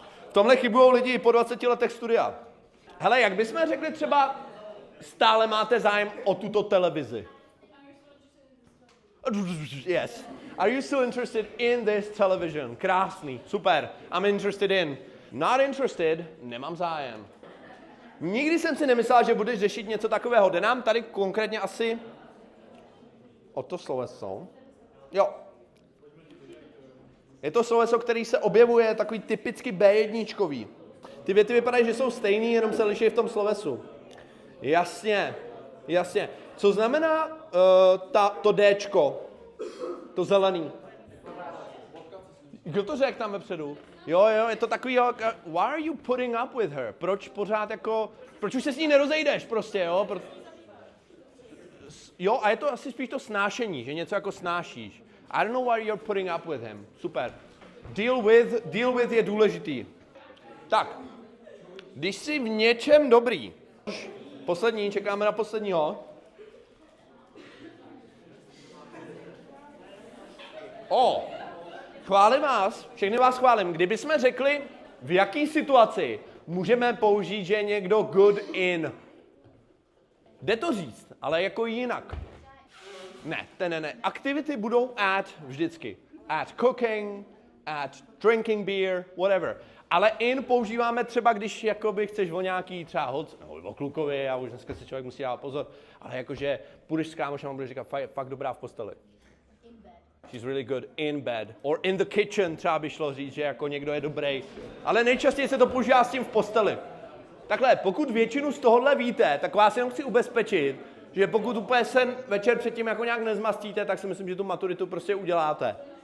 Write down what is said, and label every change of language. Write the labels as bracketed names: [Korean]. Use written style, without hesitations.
[Czech] V tomhle chybují lidi po 20 letech studia. Hele, jak bychom řekli třeba, stále máte zájem o tuto televizi? [English] Yes. Are you still interested in this television? [Czech] Krásný, super. [English] I'm interested in. Not interested, [Czech] nemám zájem. Nikdy jsem si nemyslel, že budeš řešit něco takového. Jde nám tady konkrétně asi o to sloveso. Jo. Je to sloveso, který se objevuje, takový typicky B1čkový. Ty věty vypadají, že jsou stejný, jenom se liší v tom slovesu. Jasně, jasně. Co znamená to Dčko? To zelený. Kdo to řekl tam vepředu? Jo, je to takový, [English] why are you putting up with her? [Czech] Proč pořád jako, proč už se s ní nerozejdeš prostě, jo? Jo, a je to asi spíš to snášení, že něco jako snášíš. [English] I don't know why you're putting up with him. [Czech] Super. Deal with je důležitý. Tak, když jsi v něčem dobrý, poslední, čekáme na posledního. Chválím vás, všechny vás chválím. Kdybychom řekli, v jaký situaci můžeme použít, že je někdo good in. Jde to říct, ale jako jinak. Ne. Aktivity budou at vždycky. [English] At cooking, at drinking beer, whatever. [Czech] Ale in používáme třeba, když jakoby chceš o nějaký třeba holce, nebo o klukovi, já už dneska si člověk musí dávat pozor, ale jakože půjdeš s kámošem a budeš říkat, fakt dobrá v posteli. [English] She's really good in bed. Or in the kitchen [Czech] třeba by šlo říct, že jako někdo je dobrý. Ale nejčastěji se to používá s tím v posteli. Takhle, pokud většinu z tohohle víte, tak vás jenom chci ubezpečit, že pokud úplně sen večer předtím jako nějak nezmastíte, tak si myslím, že tu maturitu prostě uděláte.